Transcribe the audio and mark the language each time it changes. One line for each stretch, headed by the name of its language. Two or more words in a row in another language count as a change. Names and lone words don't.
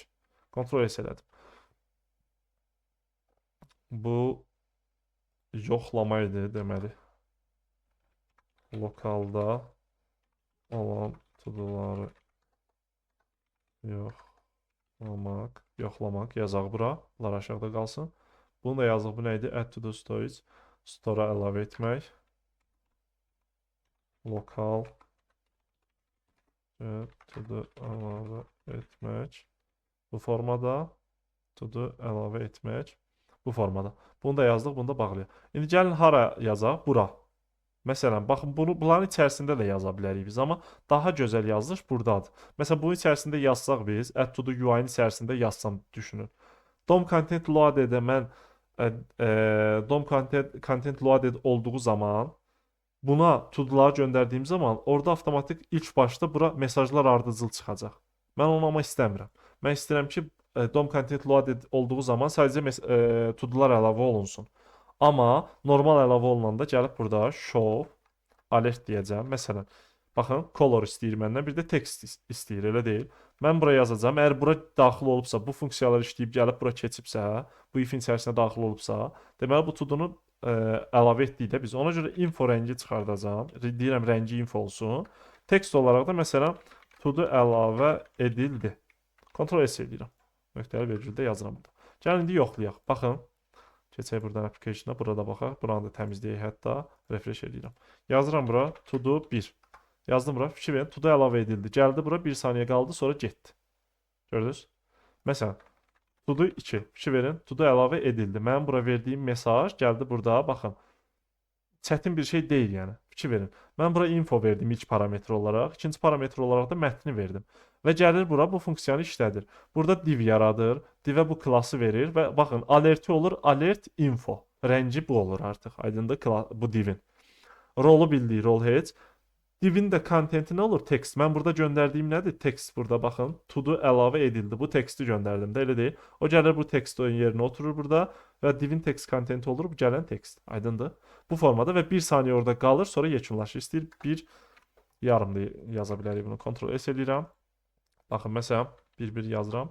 Azerbaijani: Kontrol S elədim. Bu yoxlama idi deməli. Lokalda olan to-do'ları yoxlamaq yazaq bura. Bunlar aşağıda qalsın. Bunu da yazıq. Bu nə idi?
English: Add to do storage.
Azerbaijani: Store'a əlavə etmək. Lokal
English: to do
Azerbaijani: əlavə etmək. Bu formada
English: to do
Azerbaijani: əlavə etmək. Bu formada. Bunu da yazdıq, bunu da bağlayaq. İndi gəlin hara yazaq? Bura. Məsələn, baxın, bunların içərisində də yaza bilərik biz, amma daha gözəl yazılış buradadır. Məsələn, bunun içərisində yazsaq biz,
English: add to do UI-
Azerbaijani: nin içərisində yazsam düşünün.
English: DOM content loaded-
Azerbaijani: ə mən
English: DOM content loaded
Azerbaijani: olduğu zaman buna to-do'ları göndərdiyim zaman orada avtomatik ilk başda bura mesajlar ardıcıl çıxacaq. Mən onu amma istəmirəm. Mən istəyirəm ki,
English: DOM content loaded
Azerbaijani: olduğu zaman sadəcə to-do'lar əlavə olunsun. Amma normal əlavə olunanda gəlib burada
English: show alert
Azerbaijani: deyəcəm. Məsələn, baxın, color istəyir məndən, bir də text istəyir, elə deyil. Mən bura yazacağam. Əgər bura daxil olubsa, bu funksiyalar işləyib gəlib bura keçibsə, bu if-in içərisinə daxil olubsa, deməli bu to-do'nu əlavə etdikdə biz ona görə info rəngi çıxardacağam. Deyirəm rəngi info olsun. Text olaraq da məsələn to-do əlavə edildi. Ctrl S edirəm. Nöqtəli vergüldə yazıram burada. Gəlin indi yoxlayaq. Baxın. Keçək buradan application-a, burada baxaq. Buranı da təmizləyək, hətta refresh edirəm. Yazıram bura to-do 1. Yazdım bura, fikir verin, to-do əlavə edildi. Gəldi bura 1 saniyə qaldı, sonra getdi. Gördünüz? Məsələn, to-do 2. Fikir verin, to-do əlavə edildi. Mənim bura verdiyim mesaj gəldi burada, baxın. Çətin bir şey deyil yəni. Fikir verin. Mən bura info verdim ilk parametr olaraq. İkinci parametr olaraq da mətni verdim. Və gəlir bura bu funksiyanı işlədir. Burada div yaradır. Divə bu klası verir və baxın alerti olur.
English: Alert info.
Azerbaijani: Rəngi bu olur artıq. Aydındır bu divin. Rolu bildiyi rol heç. Divin də kontenti nə olur? Text. Mən burada göndərdiyim nədir? Text burada baxın. To-do əlavə edildi. Bu texti göndərdim də elə deyil. O gəlir bu text yerinə oturur burada və divin text kontenti olur. Bu gələn text. Aydındır. Bu formada və 1 saniyə orada qalır. Sonra yekunlaşır. İstəyir 1 yarım da yaza bilərik bunu. Ctrl S edirəm. Baxın, məsələn, 1-1 yazıram.